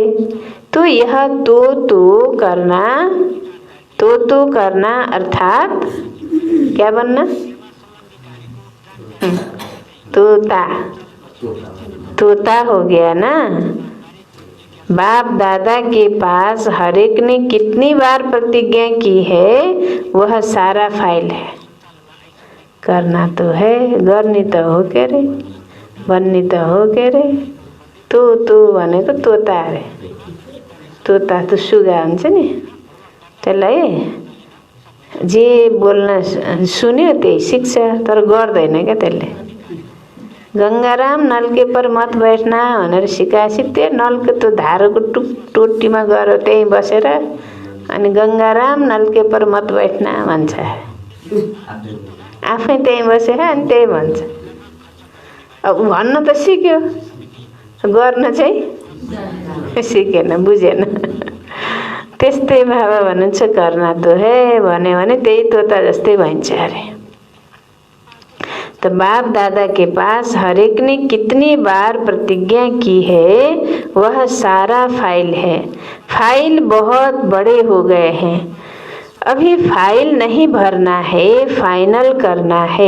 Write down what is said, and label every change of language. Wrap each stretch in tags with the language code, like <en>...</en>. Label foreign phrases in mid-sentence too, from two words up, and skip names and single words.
<hi>तो यह तो करना अर्थात क्या बनना, तोता हो गया ना। बाप दादा के पास हर एक ने कितनी बार प्रतिज्ञा की है वह सारा फाइल है। करना तो है,</hi> <ne>गर्ने त हो के रे, भन्ने त हो के रे। तो भनेको तोता रे, तोता त सुगा हुन्छ नि, त्यसलाई जे बोल्न सुन्यो त्यही सिक्छ, तर गर्दैन क्या त्यसले।</ne> <hi>गंगाराम नलके पर मत बैठना</hi> <ne>भनेर सिकाएपछि त्यो नलको त्यो धारोको टोटीमा गएर त्यहीँ बसेर अनि</ne> <hi>गंगाराम नलके पर मत बैठना</hi> <ne>भन्छ। आफै त्यहीँ बसेर अनि त्यही भन्छ। अब भन्न त सिक्यो, गर्न चाहिँ सिकेन, बुझेन। त्यस्तै बाबा भन्नुहुन्छ</ne> <hi>करना तो है</hi> <ne>भन्यो भने त्यही तोता जस्तै भइन्छ अरे।</ne> <hi>तो बाप दादा के पास हर एक ने कितनी बार प्रतिज्ञा की है वह सारा फाइल है। फाइल बहुत बड़े हो गए हैं, अभी फाइल नहीं भरना है, फाइनल करना है।</hi>